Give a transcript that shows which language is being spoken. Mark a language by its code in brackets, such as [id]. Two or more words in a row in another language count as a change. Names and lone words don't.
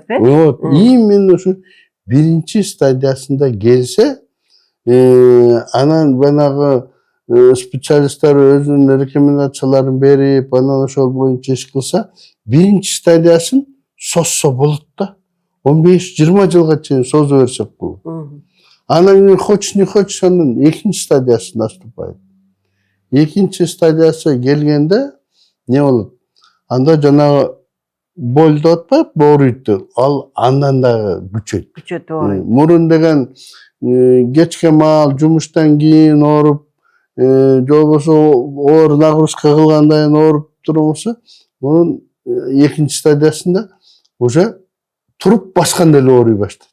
[ky] Вот, именно ушу биринчи стадиясында келсе, анан банагы специалисттер өзүнүн рекомендацияларын берип, анан ошол боюнча иш кылса, биринчи стадиясын созсо болот да. 15-20 жылга чейин созо берсек болот. [ru] Анан хочешь не хочешь, [ky] анан экинчи стадиясы наступает. Экинчи стадиясы келгенде не болот? Анда жанагы болду атпайбы, ооруйт. Ал андан да күчөйт. Күчөтүп ооруйт. Мурун деген кечке маал жумуштан кийин ооруп, же болбосо оор нагрузка кылгандан кийин ооруп турмусу, мунун экинчи стадиясында уже туруп басканда эле ооруй баштайт.